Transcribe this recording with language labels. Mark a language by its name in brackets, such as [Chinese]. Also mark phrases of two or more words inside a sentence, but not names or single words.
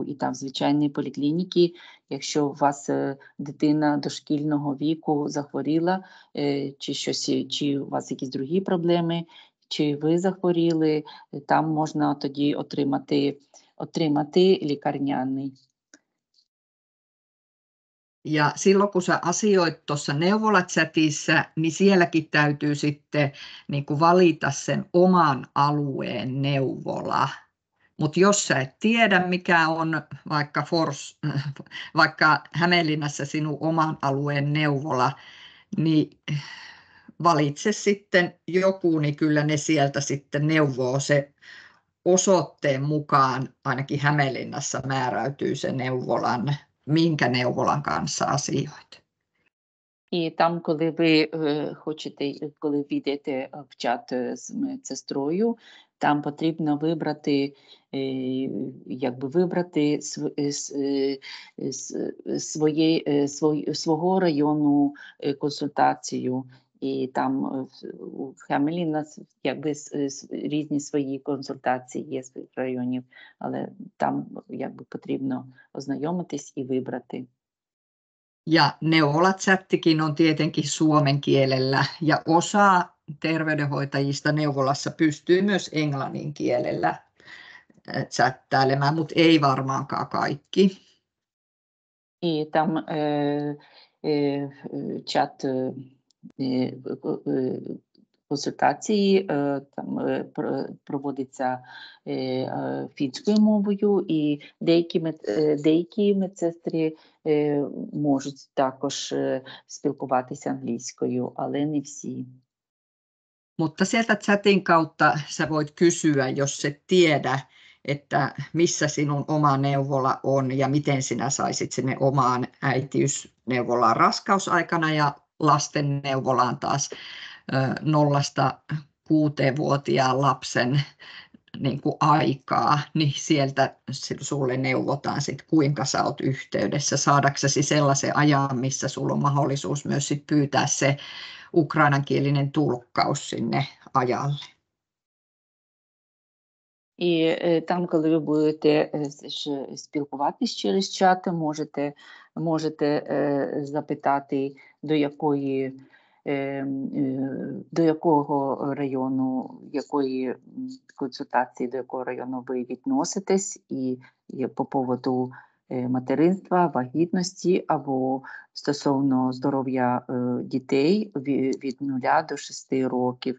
[Ukrainian] І там в звичайній поліклініці, якщо у вас дитина дошкільного віку захворіла, чи щось, чи у вас якісь другі проблеми, чи ви захворіли, там можна тоді отримати лікарняний. [Finnish] Ja silloin kun sä asioit tuossa neuvolachatissa, niin sielläkin täytyy sitten niin kuin valita sen oman alueen neuvola. Mutta jos sä et tiedä, mikä on vaikka Hämeenlinnassa sinun oman alueen neuvola, niin valitse sitten joku, niin kyllä ne sieltä sitten neuvoo se osoitteen mukaan, ainakin Hämeenlinnassa määräytyy se neuvolan, minkä neuvolan kanssa asioit. [Ukrainian] І там, коли ви коли війдете в чат з медсестрою, там потрібно вибрати свого району консультацію. І там у Хемеліна різні свої консультації є з районів, але там потрібно ознайомитись і вибрати. [Finnish] Ja neuvolachattikin on tietenkin suomen kielellä ja osa terveydenhoitajista neuvolassa pystyy myös englannin kielellä chattailemaan, mutta ei varmaankaan kaikki. [Ukrainian] І там чат консультації проводиться фінською мовою, і деякі медсестри можуть також спілкуватися англійською, але не всі. [Finnish] Mutta sieltä chatin kautta sä voit kysyä, jos et tiedä, että missä sinun oma neuvola on ja miten sinä saisit sinne omaan äitiysneuvolaan raskausaikana ja lastenneuvolaan taas 0–6-vuotiaan lapsen niin kuin aikaa, niin sieltä sulle neuvotaan sit, kuinka sä oot yhteydessä, saadaksesi sellaisen ajan, missä sulla on mahdollisuus myös sit pyytää se ukrainankielinen tulkkaus sinne ajalle. [Ukrainian] І там, коли ви будете спілкуватись через чат, можете запитати, до якого району, якої консультації, до якого району ви відноситесь, і по поводу материнства, вагітності або стосовно здоров'я дітей від 0 до 6 років.